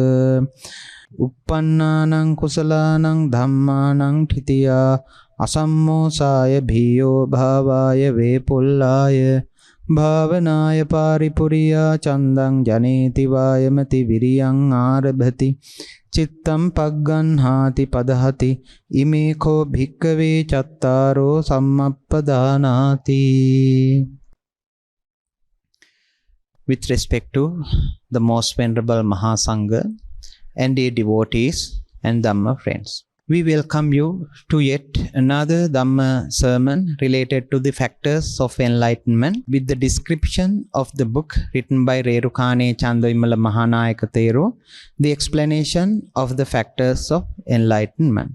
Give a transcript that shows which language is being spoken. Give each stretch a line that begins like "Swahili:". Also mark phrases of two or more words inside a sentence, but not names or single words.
Pali: uppannānaṁ කුසලානං ධම්මානං ඨිතියා අසම්මෝසාය භීයෝ භාවාය වේපුල්ලාය භාවනාය පාරිපුරියා චන්දං ජනේති වායමති විරියං ආරභති චිත්තං පග්ගන්හාති පදහති ඉමේ කෝ භික්කවේ චත්තාරෝ සම්මප්පදානාති.
English: With respect to the most venerable Mahasangha and dear devotees and Dhamma friends, we welcome you to yet another Dhamma sermon related to the factors of enlightenment with the description of the book written by Rerukane Chandavimala Mahanayaka Thero, the explanation of the factors of enlightenment.